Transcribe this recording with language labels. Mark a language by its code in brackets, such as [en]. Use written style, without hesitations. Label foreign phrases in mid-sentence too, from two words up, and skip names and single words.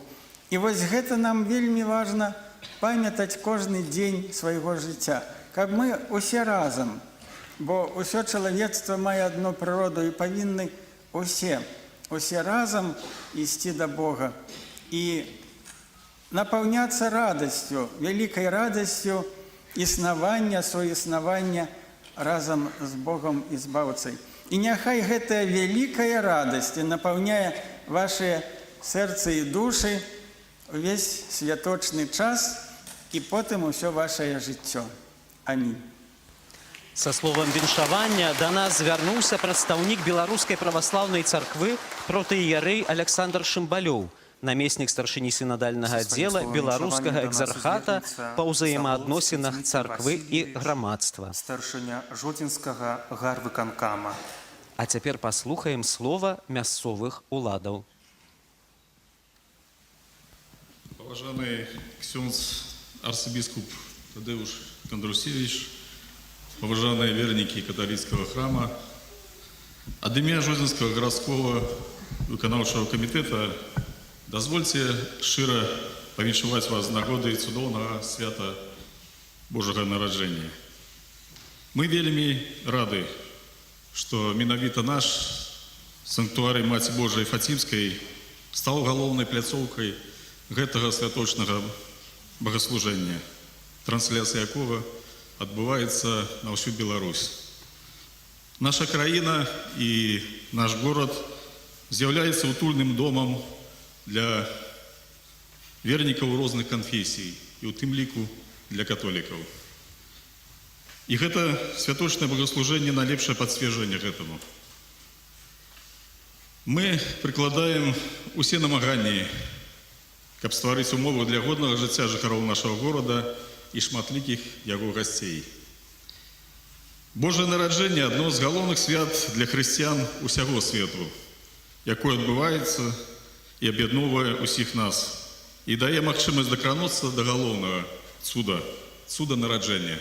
[be] І вось гэта нам вельмі важна памятаць кожны дзень свайго жыцця, каб мы усе разам, бо ўсё чалавецтва мае адну прыроду і павінны усе разам ісці да Бога і напаўняцца радасцю, вялікай радасцю існавання, суіснавання разам з Богом і збаўцай. І няхай гэтая вялікая радасць напаўняе ваши сэрцы і душы увесь святочны час і потым усё вашее жыццё. Амінь. Со словом віншавання до нас звярнуўся прадстаўнік беларускай праваслаўнай царквы протоіерэй Александр Шымбалёў, намеснік старшыні сінадальнага аддзела беларускага экзархата па ўзаемаадносінах царквы і грамадства. Старшыня Жодзінскага гарвыканкама. А цяпер паслухаем слова мясцовых уладаў. [ru] Уважаемый ксёндз архиепископ Тадеуш Кондрусевич, уважаемые верники католического храма, от имя Жодзінского городского [be] выканаўчага комитета дозвольте шчыра павіншаваць вас з нагоды цудоўнага свята Божага нараджэння. Мы вельмі рады, што менавіта наш санктуарый Маці Божай Фатімскай стаў галоўнай пляцоўкай гэтага святочнага [ru] богослужения, трансляция якого отбывается на всю Беларусь. [be] Наша краіна и наш город з'яўляецца утульным домом для вернікаў розных конфессий и у тым ліку для католиков. [ru] И это святочное богослужение [be] найлепшае пацверджанне гэтаму. Мы прыкладаем усе намаганні, каб стварыць умовы для годнага жыцця жыхароў нашага горада і шматлікіх яго гасцей. Божае нараджэнне – адно з галоўных свят для хрысціян усяго свету, якое адбываецца і аб'ядноўвае усіх нас і дае магчымасць дакрануцца да галоўнага цуда нараджэння.